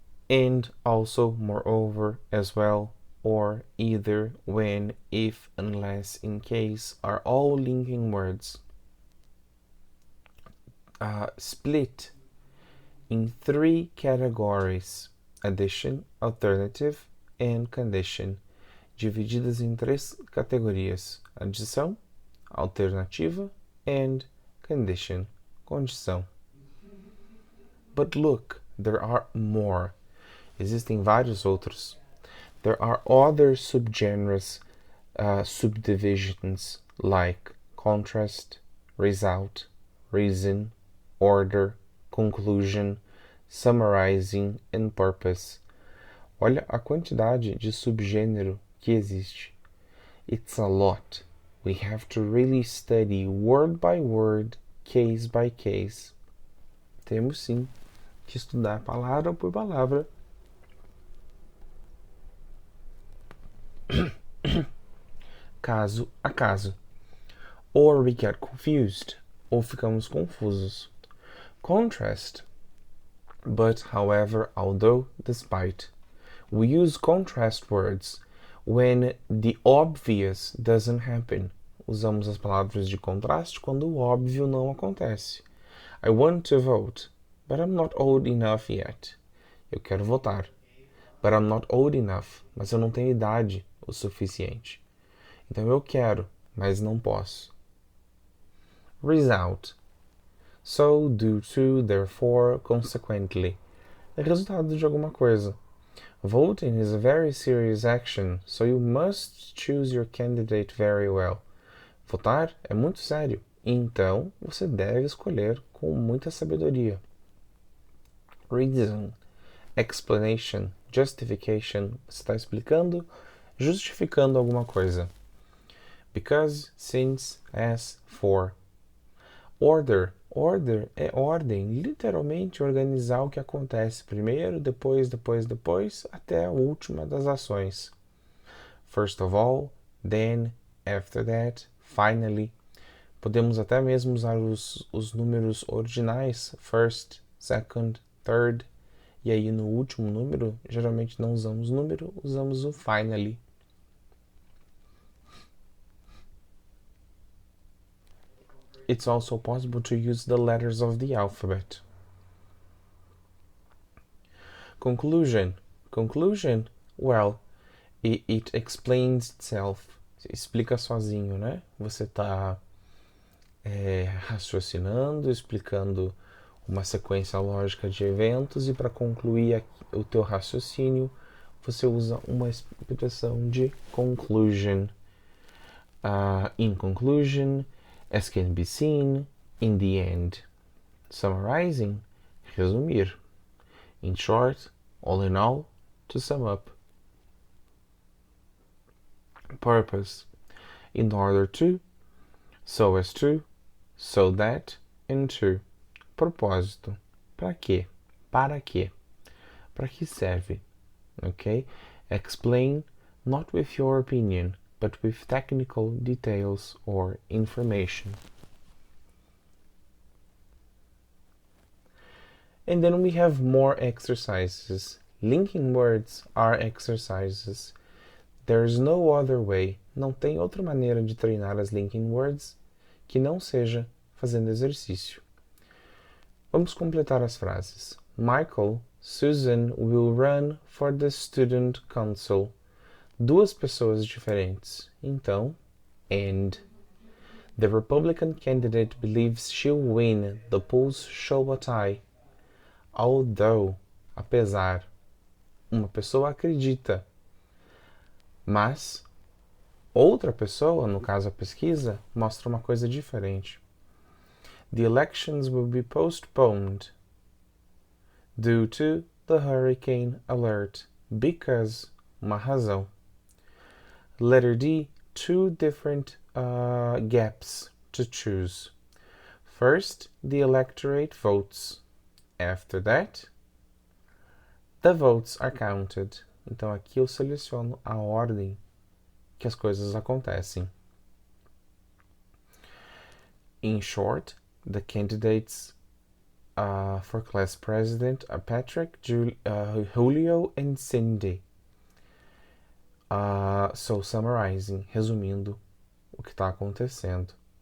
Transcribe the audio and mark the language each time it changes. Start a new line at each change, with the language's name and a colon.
English: And, also, moreover, as well, or, either, when, if, unless, in case are all linking words. Split in three categories: addition, alternative, and condition.
Portuguese: Divididas em três categorias: adição, alternativa,
English: and condition,
Portuguese: condição.
English: But look, there are more.
Portuguese: Existem vários outros.
English: There are other subgenres, subdivisions, like contrast, result, reason, order, conclusion, summarizing, and purpose.
Portuguese: Olha a quantidade de subgênero que existe.
English: It's a lot. We have to really study word by word, case by case.
Portuguese: Temos sim que estudar palavra por palavra. Caso a caso.
English: Or we get confused.
Portuguese: Ou ficamos confusos. Contrast.
English: But, however, although, despite. We use contrast words when the obvious doesn't happen.
Portuguese: Usamos as palavras de contraste quando o óbvio não acontece.
English: I want to vote, but I'm not old enough yet.
Portuguese: Eu quero votar,
English: but I'm not old enough.
Portuguese: Mas eu não tenho idade o suficiente. Então eu quero, mas não posso.
English: Result. So, due to, therefore, consequently.
Portuguese: É resultado de alguma coisa.
English: Voting is a very serious action, so you must choose your candidate very well.
Portuguese: Votar é muito sério, então você deve escolher com muita sabedoria. Reason.
English: explanation, justification,
Portuguese: você está explicando, justificando alguma coisa.
English: Because, since, as, for. Order.
Portuguese: Order é ordem, literalmente organizar o que acontece primeiro, depois, até a última das ações.
English: First of all, then, after that, finally.
Portuguese: Podemos até mesmo usar os números ordinais, first, second, third, e aí no último número, geralmente não usamos número, usamos o finally.
English: It's also possible to use the letters of the alphabet. Conclusion. Conclusion, well, it explains itself.
Portuguese: Explica sozinho, né? Você está raciocinando, explicando uma sequência lógica de eventos e para concluir o teu raciocínio, você usa uma expressão de conclusion.
English: In conclusion, as can be seen, in the end. Summarizing, resumir. In short, all in all, to sum up. Purpose, in order to, so as to, so that, and to.
Portuguese: Propósito, para quê? Para quê? Para que serve? Okay?
English: Explain, not with your opinion, but with technical details or information. And then we have more exercises. Linking words are exercises. There's no other way.
Portuguese: Não tem outra maneira de treinar as linking words que não seja fazendo exercício. Vamos completar as frases.
English: Michael, Susan will run for the student council.
Portuguese: Duas pessoas diferentes. Então, and.
English: The Republican candidate believes she'll win. The polls show a tie. Although, apesar.
Portuguese: Uma pessoa acredita. Mas, outra pessoa, no caso a pesquisa, mostra uma coisa diferente.
English: The elections will be postponed due to the hurricane alert. Because,
Portuguese: uma razão.
English: Letter D, two different gaps to choose. First, the electorate votes. After that, the votes are counted.
Portuguese: Então aqui eu seleciono a ordem que as coisas acontecem.
English: In short, the candidates for class president are Patrick, Julio, and Cindy. So summarizing,
Portuguese: resumindo o que está acontecendo.